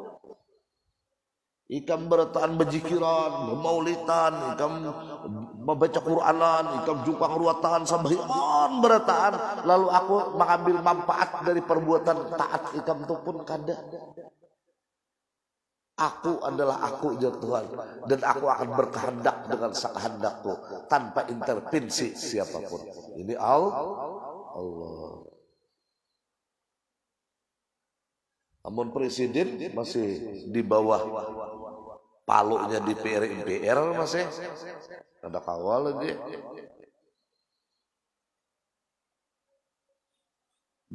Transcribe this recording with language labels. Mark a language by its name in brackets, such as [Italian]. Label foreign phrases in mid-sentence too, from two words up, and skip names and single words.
[Banjar] Ikam berataan berjikiran, memaulitan, ikam membaca Quranan, ikam jumpa ruatan, sambahyang berataan. Lalu aku mengambil manfaat dari perbuatan taat ikam itu pun kada. [Indonesian] Aku adalah aku ya Tuhan, dan aku akan berkehendak dengan sekehendakku tanpa intervensi siapapun. Ini Allah. Namun presiden masih di bawah palunya di MPR masih ada kawal lagi.